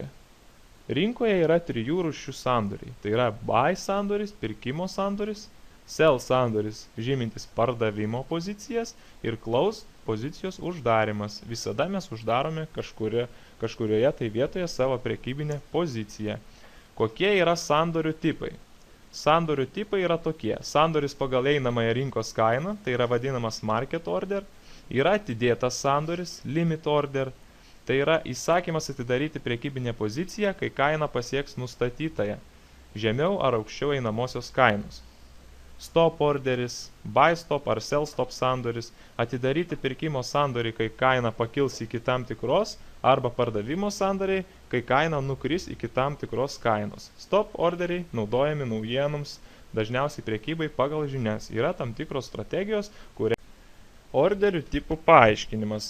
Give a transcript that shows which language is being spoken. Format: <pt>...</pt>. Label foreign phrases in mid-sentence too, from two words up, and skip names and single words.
<lt>Rinkoje yra 3 rūšių sandoriai. Tai yra buy sandoris, pirkimo sandoris, sell sandoris, žymintis pardavimo pozicijas ir close pozicijos uždarimas. Visada mes uždarome kažkurioje tai vietoje savo prekybinę poziciją. Kokie yra sandorių tipai? Sandorių tipai yra tokie. Sandoris pagal einamąją rinkos kainą, tai yra vadinamas</lt> <en>market order,</en> <lt>yra atidėtas sandoris,</lt> <en>limit order,</en> <lt>tai yra įsakymas atidaryti prekybinę poziciją, kai kaina pasieks nustatytąją, žemiau ar aukščiau einamosios kainos. Stop orderis,</lt> <en>buy stop</en> <lt>ar</lt> <en>sell stop</en> <lt>sandoris, atidaryti pirkimo sandorį, kai kaina pakils iki tam tikros, arba pardavimo sandoriai, kai kaina nukris iki tam tikros kainos. Stop orderiai naudojami naujienoms, dažniausiai prekybai pagal žinias. Yra tam tikros strategijos, kurie orderių tipų paaiškinimas.</lt>